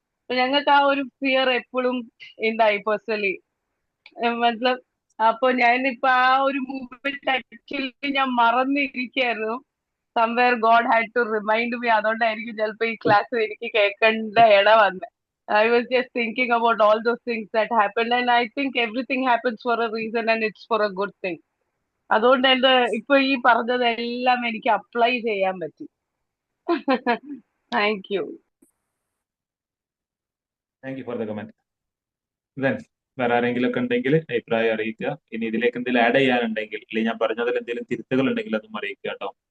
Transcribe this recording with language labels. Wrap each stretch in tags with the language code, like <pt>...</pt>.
<ml>ഞങ്ങൾക്ക് ആ ഒരു ഫിയർ എപ്പോഴും ഉണ്ടായി പേഴ്സണലി. മത്ലബ്, അപ്പൊ ഞാനിപ്പോ ആ ഒരു മൂവ്മെന്റ് ആക്ച്വലി ഞാൻ മറന്നിരിക്കായിരുന്നു.</ml> <en>Somewhere god had to remind me.</en> <ml>അതുകൊണ്ടായിരിക്കും ചിലപ്പോ ഈ ക്ലാസ് എനിക്ക് കേൾക്കേണ്ട ഇട വന്നത്.</ml> <en>I was just thinking about all those things that happened, and I think everything happens for a reason and it's for a good thing.</en> <ml>അതുകൊണ്ട് എന്റെ ഇപ്പൊ ഈ പറഞ്ഞതെല്ലാം എനിക്ക് അപ്ലൈ ചെയ്യാൻ പറ്റി.</ml> <en>Thank you. Thank you for the comment.</en> <ml>Then വേറെ ആരെങ്കിലും ഒക്കെ ഉണ്ടെങ്കിൽ അഭിപ്രായം അറിയിക്കുക. ഇനി ഇതിലേക്ക് എന്തെങ്കിലും ആഡ് ചെയ്യാനുണ്ടെങ്കിൽ, അല്ലെങ്കിൽ ഞാൻ പറഞ്ഞതിൽ എന്തെങ്കിലും തിരുത്തുകൾ ഉണ്ടെങ്കിൽ അതും അറിയിക്കുക കേട്ടോ.</ml>